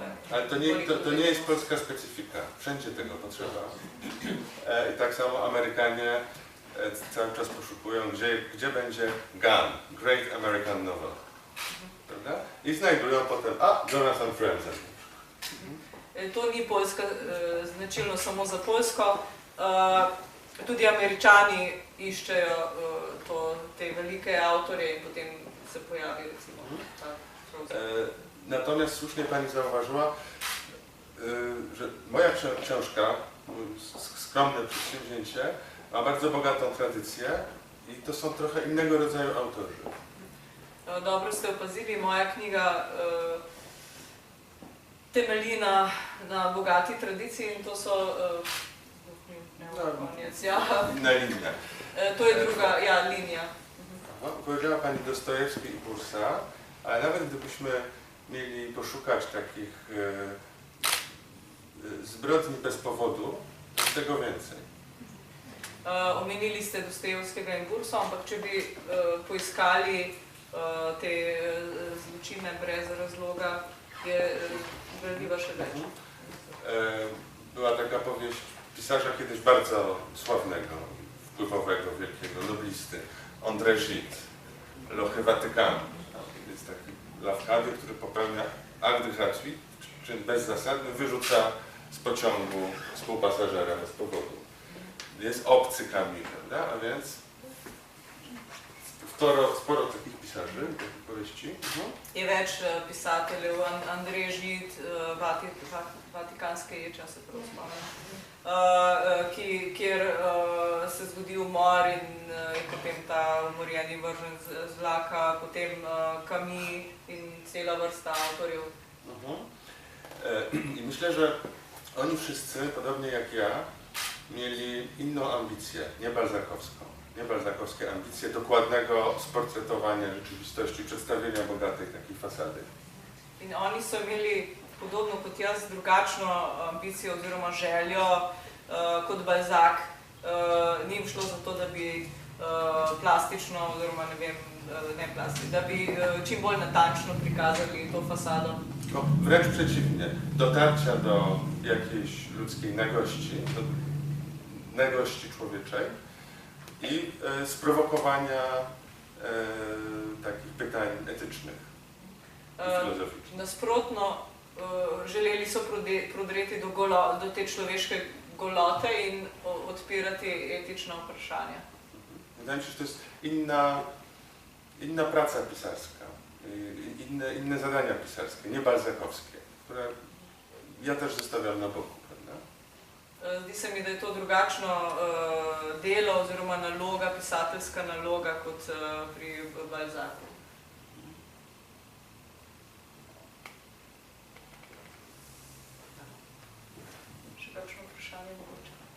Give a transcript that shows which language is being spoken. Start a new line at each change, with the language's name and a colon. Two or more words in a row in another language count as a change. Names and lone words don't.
Polish: Ale to nie jest polska specyfika. Wszędzie tego potrzeba. I tak samo Amerykanie cały czas poszukują, gdzie będzie GAN,
English: Great American Novel.
Polish: Prawda? I znajdują potem, Jonathan Franzen.
Slovenian: To ni polska značilno samo za Poljsko. Tudi Američani iščejo te velike avtorje in potem se pojawi recimo ta.
Polish: Natomiast słusznie Pani zauważyła, że moja książka, skromne przedsięwzięcie, ma bardzo bogatą tradycję i to są trochę innego rodzaju autorzy.
Slovenian: Dobro ste opazili, moja knjiga temelji na bogati tradiciji in to so
Polish: inna linia.
Slovenian: To je druga linija.
Polish: Powiedziała Pani Dostojewski i Bursa, ale nawet gdybyśmy mieli poszukać takich zbrodni bez powodu, to tego więcej.
Slovenian: Omenili ste Dostojevskega in Burso, ampak če bi poiskali te zločine brez razloga, je gradiva še več.
Polish: Była taka powieść pisarza kiedyś bardzo sławnego, wpływowego, wielkiego noblisty, André Gide, Lochy Watykanu. Jest taki lawkady, który popełnia
French: acte gratuit,
Polish: czyn bezzasadny, wyrzuca z pociągu współpasażera bez powodu. jest obcy Camus, prawda? A więc sporo takich pisarzy, takich powieści.
Slovenian: Je več pisateljev, Andrej Žid, Vatikanske ječe, se prav spomnim, kjer se zgodi umor in potem ta umorjeni vržen z vlaka, potem Camus in cela vrsta avtorjev.
Polish: I myślę, że oni wszyscy, podobnie jak ja, mieli inną ambicję, nie balzakowskie ambicje dokładnego sportretowania rzeczywistości, przedstawienia bogatej takiej fasady.
Slovenian: In oni so imeli, podobno kot jaz, drugačno ambicijo oziroma željo kot Balzac. Ni jim šlo za to, da bi plastično oziroma da bi čim bolj natančno prikazali to fasado.
Polish: No, wręcz przeciwnie, dotarcia do jakiejś ludzkiej nagości, do nagości człowieczej i sprowokowania takich pytań etycznych i filozoficznych.
Slovenian: Nasprotno, želeli so prodreti do te človeške golote in odpirati etična vprašanja.
Polish: Wydaje mi się, że to jest inna praca pisarska, inne zadania pisarskie, nie balzakowskie, które ja też zostawiam na boku, prawda?
Slovenian: Zdi se mi, da je to drugačno delo oziroma naloga, pisateljska naloga kot pri Balzacu. Še kakšno vprašanje mogoče?